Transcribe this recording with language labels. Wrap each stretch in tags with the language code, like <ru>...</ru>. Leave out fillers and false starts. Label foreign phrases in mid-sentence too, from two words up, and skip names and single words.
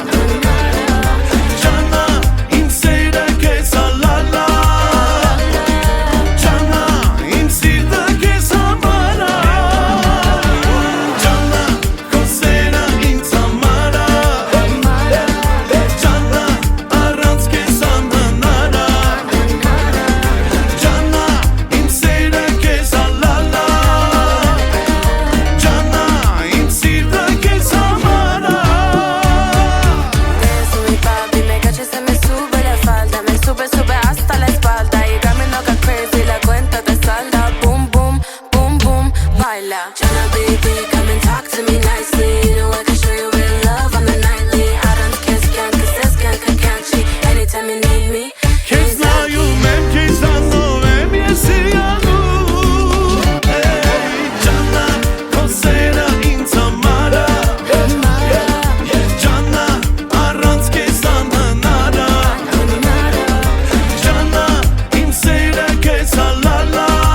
<hy>Ջանա, իմ սերը քեզ ալալա Ջանա, իմ սիրտը քեզ համար է Ջանա, քո սերը ինձ համար է Ջանա, առանց քեզ անհնար է Ջանա, իմ սերը քեզ ալալա Ջանա, իմ սիրտը քեզ համար է</hy> <es>Sube papi, me caché, se me sube la falda Me sube hasta la espalda Y dame loca crazy, la cuenta te salda Boom, boom, boom, boom, baila</es> <en>Jana baby, come and talk to me nicely You know I can show you real love on the nightly I don't kiss, can't cheat Anytime you need me</en> <hy>Քեզ նայում եմ, քեզ անով եմ ես հիանում Ջանա, քո սերը ինձ համար է Ջանա, առանց քեզ անհնար է Ջանա, իմ սերը քեզ ալալա</hy>